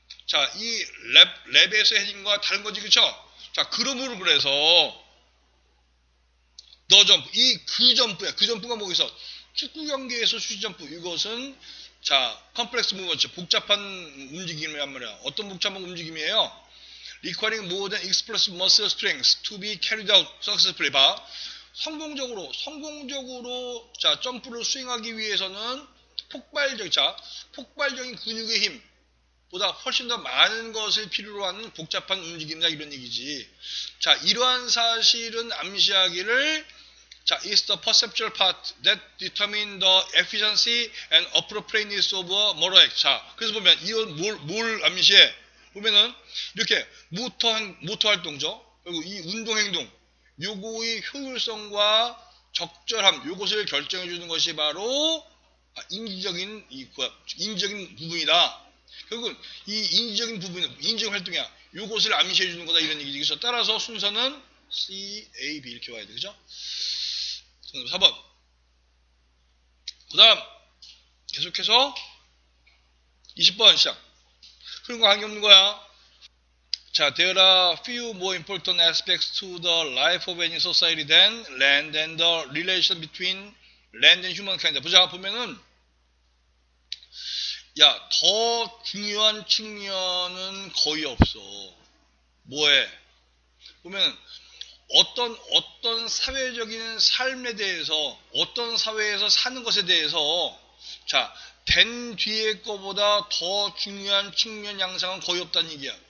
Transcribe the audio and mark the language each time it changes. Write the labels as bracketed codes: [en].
[ko] 자, 이 랩에서 헤딩과 다른 거지, 그쵸? 자, 그러므로 그래서, 더 점프, 그 점프야. 그 점프가 뭐겠어? 축구 경기에서 슈지 점프. 이것은, 자, [en] 컴플렉스 무브먼트, [ko] 복잡한 움직임이란 말이야. 어떤 복잡한 움직임이에요? [en] Requiring more than explosive muscle strength to be carried out successfully. [ko] 봐. 성공적으로, 자, 점프를 수행하기 위해서는 폭발적인 근육의 힘, 보다 훨씬 더 많은 것을 필요로 하는 복잡한 움직임이다 이런 얘기지. [en] 자, [ko] 이러한 사실은 암시하기를 [en] 자, is the perceptual part that determine the efficiency and appropriateness of a motor act. [ko] 자, 그래서 보면 이건 뭘 암시해? 보면은 이렇게 모터 활동죠. 그리고 이 운동 행동, 요거의 효율성과 적절함, 요것을 결정해 주는 것이 바로 인지적인 부분이다. 결국은 이 인지적 활동이야. 요것을 암시해 주는 거다 이런 얘기지. 그래서 따라서 순서는 C, A, B 이렇게 와야 돼. 그죠? 4번. 그 다음 계속해서 20번 시작. 그런 거 관계 없는 거야. [en] 자, there are few more important aspects to the life of any society than land and the relation between land and humankind. [ko] 보자, 보면은 야, 더 중요한 측면은 거의 없어. 뭐해? 보면 어떤 사회적인 삶에 대해서, 어떤 사회에서 사는 것에 대해서, 자, 된 뒤에 거보다 더 중요한 측면 양상은 거의 없다는 얘기야.